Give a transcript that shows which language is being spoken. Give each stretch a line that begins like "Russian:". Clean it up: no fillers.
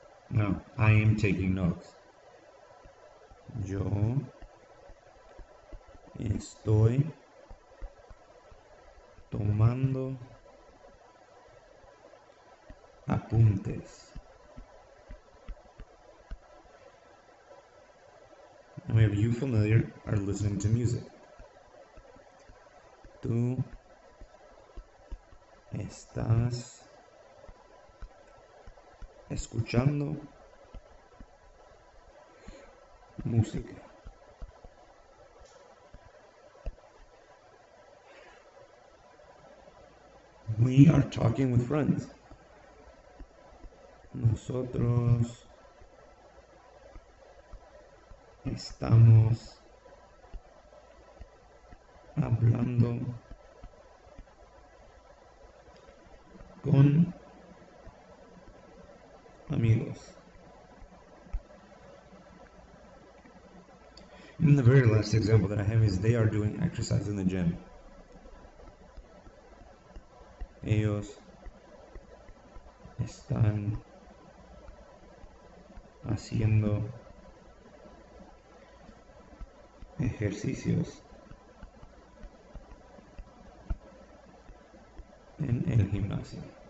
English: Now, I am taking notes.
Spanish: Yo estoy tomando apuntes.
English: Many of you familiar are listening to music.
Spanish: Tú estás escuchando música.
English: We are talking with friends.
Spanish: Nosotros estamos hablando con amigos.
English: And the very last example that I have is they are doing exercise in the gym.
Spanish: Ellos están haciendo ejercicios en el gimnasio.